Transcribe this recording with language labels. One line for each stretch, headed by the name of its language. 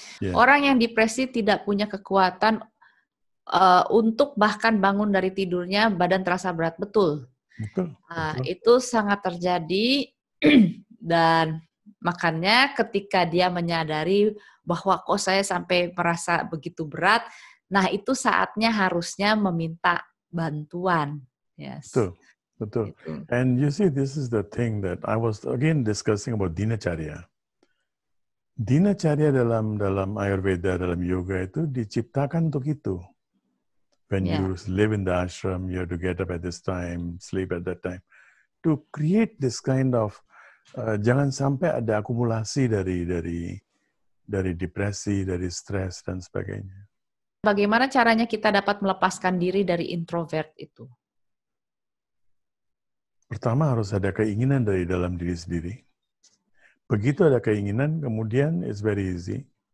Indonesian: Orang yang depresi tidak punya kekuatan untuk bahkan bangun dari tidurnya, badan terasa berat, betul. Itu sangat terjadi dan makanya ketika dia menyadari bahwa kok saya sampai merasa begitu berat, nah itu saatnya harusnya meminta bantuan. Betul. Gitu.
English: And you see, this is the thing that I was again discussing about dinacharya.
Indonesian: Dinacharya dalam Ayurveda, dalam yoga itu diciptakan untuk itu.
English: When you live in the ashram, you have to get up at this time, sleep at that time. To create this kind of,
Indonesian: jangan sampai ada akumulasi dari depresi, dari stres, dan sebagainya. Bagaimana caranya kita dapat melepaskan diri dari introvert itu? Pertama harus ada keinginan dari dalam diri sendiri. Begitu ada keinginan, kemudian
English: it's very easy.